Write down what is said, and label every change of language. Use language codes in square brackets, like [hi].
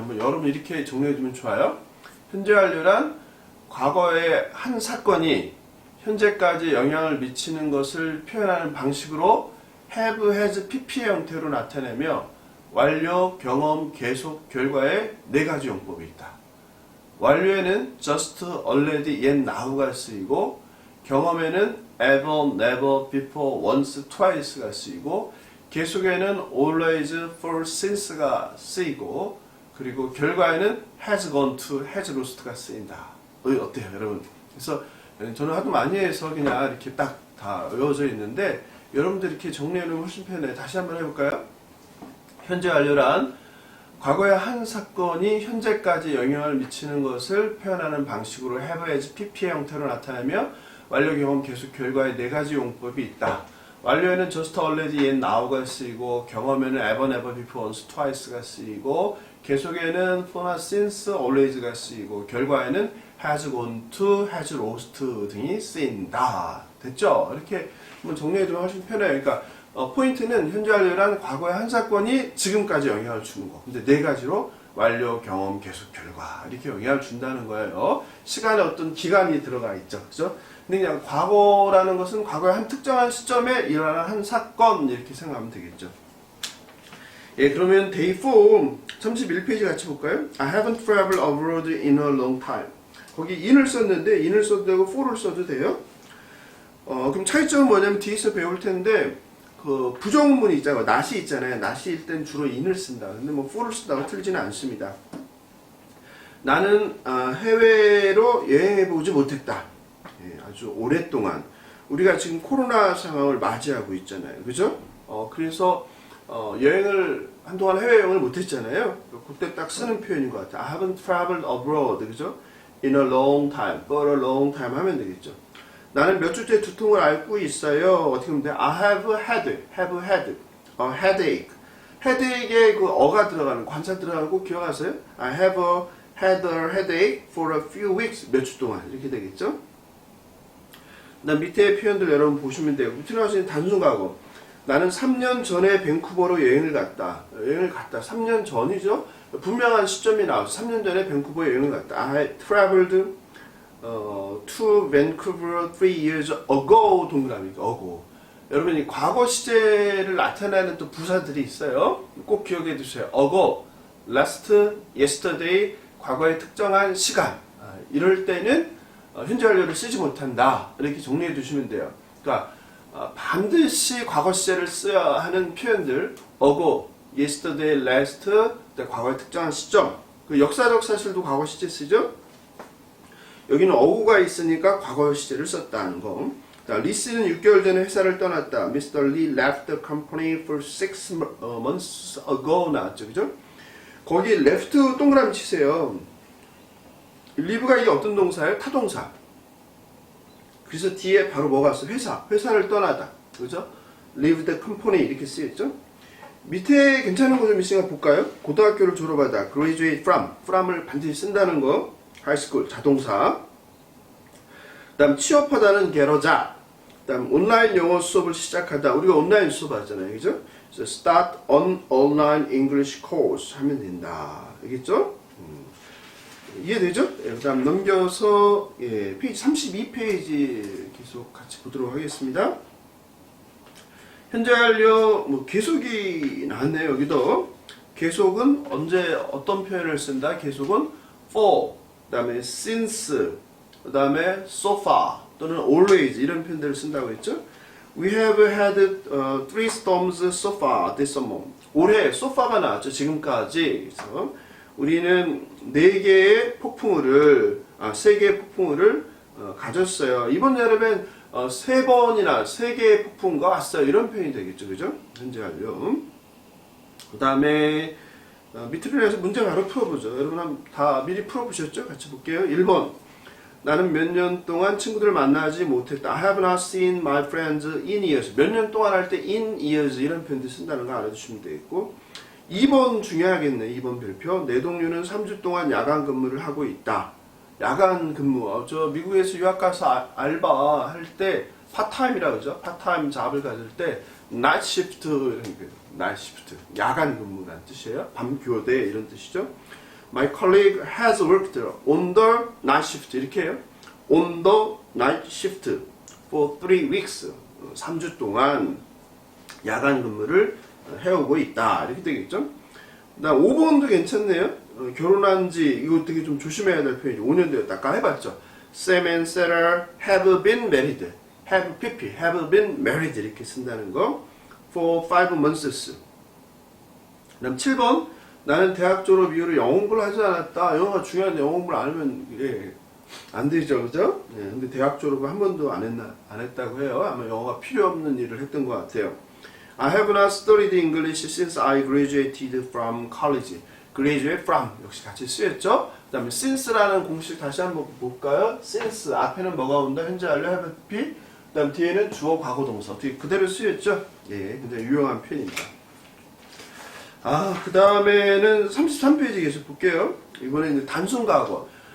[ko] 한번 여러분 이렇게 정리해주면 좋아요. 현재 완료란 과거의 한 사건이 현재까지 영향을 미치는 것을 표현하는 방식으로 have, has, pp의 형태로 나타내며 완료, 경험, 계속, 결과의 4가지 용법이 있다. 완료에는 just, already, yet, now가 쓰이고 경험에는 ever, never, before, once, twice가 쓰이고 계속에는 always, for, since가 쓰이고 그리고 결과에는 has gone to, has lost가 쓰인다. 어때요, 여러분? 그래서 저는 하도 많이 해서 그냥 이렇게 딱 다 외워져 있는데 여러분들 이렇게 정리해놓으면 훨씬 편해요. 다시 한번 해볼까요? 현재 완료란 과거의 한 사건이 현재까지 영향을 미치는 것을 표현하는 방식으로 have, as, pp의 형태로 나타내며 완료, 경험, 계속, 결과의 4가지 용법이 있다. 완료에는 just, already, yet, now가 쓰이고 경험에는 ever, never, before, once, twice가 쓰이고 계속에는 for, since, always가 쓰이고 결과에는 has gone to, has lost 등이 쓰인다. 됐죠? 이렇게 한번 정리해두면 훨씬 편해요. 그러니까 포인트는 현재 완료란 과거의 한 사건이 지금까지 영향을 주는 거. 근데 4가지로 완료, 경험, 계속, 결과 이렇게 영향을 준다는 거예요. 시간에 어떤 기간이 들어가 있죠. 그죠? 근데 그냥 과거라는 것은 과거의 한 특정한 시점에 일어난 한 사건 이렇게 생각하면 되겠죠. 예, 그러면 day 4 31페이지 같이 볼까요? [en] I haven't traveled abroad in a long time. [ko] 거기 in을 썼는데 in을 써도 되고 for를 써도 돼요. 그럼 차이점은 뭐냐면 뒤에서 배울 텐데 그 부정문이 있잖아요. not이 있잖아요. not일 땐 주로 in을 쓴다. 근데 뭐 for를 쓴다고 틀리지는 않습니다. 나는 해외로 여행해보지 못했다. 예, 아주 오랫동안. 우리가 지금 코로나 상황을 맞이하고 있잖아요. 그죠? 그래서 여행을 한동안 해외여행을 못했잖아요. 그때 딱 쓰는 표현인 것 같아요. [en] I haven't traveled abroad. [ko] 그죠? [en] In a long time, for a long time [ko] 하면 되겠죠. 나는 몇 주째 두통을 앓고 있어요. 어떻게 하면 돼요? [en] I have had a headache. [ko] headache에 그 어가 들어가는, 관사 들어가는 거 꼭 기억하세요? [en] I have had a headache for a few weeks. [ko] 몇 주 동안. 이렇게 되겠죠? 그다음 밑에 표현들 여러분 보시면 돼요. 밑에 나오시는 단순 과거. 나는 3년 전에 밴쿠버로 여행을 갔다. 3년 전이죠? 분명한 시점이 나와서 3년 전에 밴쿠버 여행을 갔다. [en] I traveled to Vancouver 3 years ago. [ko] 동그라미 ago. 여러분 이 과거 시제를 나타내는 또 부사들이 있어요. 꼭 기억해 두세요. ago, last, yesterday, 과거의 특정한 시간. 이럴 때는 현재 완료를 쓰지 못한다. 이렇게 정리해 두시면 돼요. 그러니까 반드시 과거 시제를 써야 하는 표현들 ago, yesterday, last, 과거의 특정한 시점. 그 역사적 사실도 과거 시제 쓰죠. 여기는 ago가 있으니까 과거 시제를 썼다는 거. 리스는 6개월 전에 회사를 떠났다. [en] Mr. Lee left the company for 6 months ago [ko] 나왔죠. 그죠? 거기 left 동그라미 치세요. leave가 이게 어떤 동사예요? 타동사. 그래서 뒤에 바로 뭐가 왔어? 회사를 떠나다. 그죠? [en] leave the company [ko] 이렇게 쓰였죠? 밑에 괜찮은 거 좀 있으니까 볼까요? 고등학교를 졸업하다. graduate from을 반드시 쓴다는 거. high school 자동사. 그다음 취업하다는 get a job. 그다음 온라인 영어 수업을 시작하다. 우리가 온라인 수업 하잖아요. 그죠? 그래서 [en] start on online English course [ko] 하면 된다. 알겠죠? 이해되죠? 그 다음 넘겨서 페이지 32페이지 계속 같이 보도록 하겠습니다. 현재 완료 계속이 나왔네요. 여기도 계속은 언제 어떤 표현을 쓴다? 계속은 for, 그 다음에 since, 그 다음에 so far 또는 always 이런 표현들을 쓴다고 했죠. [en] We have had 3 storms so far this summer. [ko] 올해 so far가 나왔죠. 지금까지. 그래서 우리는 4개의 폭풍우를 3개의 폭풍우를 가졌어요. 이번 여름엔 3번이나 3개의 폭풍우가 왔어요. 이런 표현이 되겠죠. 그죠? 현재 완료. 그 다음에 밑으로 해서 문제 바로 풀어보죠. 여러분 다 미리 풀어보셨죠? 같이 볼게요. 1번. 나는 몇 년 동안 친구들을 만나지 못했다. [en] I have not seen my friends in years. [ko] 몇 년 동안 할 때 in years 이런 표현들 쓴다는 거 알아두시면 되겠고 2번 중요하겠네. 2번 별표. 내 동료는 3주 동안 야간 근무를 하고 있다. 야간 근무. 저 미국에서 유학 가서 알바 할 때 파타임이라 그러죠. 파타임 잡을 가질 때 night shift 이런 거. night shift. 야간 근무라는 뜻이에요. 밤 교대 이런 뜻이죠. [en] My colleague has worked on the night shift. [ko] 이렇게 해요. [en] on the night shift for 3 weeks. [ko] 3주 동안 야간 근무를 해오고 있다. 이렇게 되겠죠? 나 5번도 괜찮네요. 결혼한 지, 이거 되게 좀 조심해야 될 표현이죠. 5년 되었다. 아까 해봤죠? [en] Sam and Sarah have been married. have been married. [ko] 이렇게 쓴다는 거. [en] For 5 months. [ko] 그 다음 7번. 나는 대학 졸업 이후로 영어 공부를 하지 않았다. 영어가 중요한데 영어 공부를 안 하면, 안 되죠. 그죠? 근데 대학 졸업을 한 번도 안 했다고 해요. 아마 영어가 필요 없는 일을 했던 것 같아요. [en] I have not studied English since I graduated from college. [ko] graduate from 역시 같이 쓰였죠. 그 다음에 since라는 공식 다시 한번 볼까요? since 앞에는 뭐가 온다? 현재 완료 have be. 그 다음 뒤에는 주어 과거 동사. 어떻게 그대로 쓰였죠? 굉장히 유용한 표현입니다. 그 다음에는 33페이지 계속 볼게요. 이번에는 단순 과거.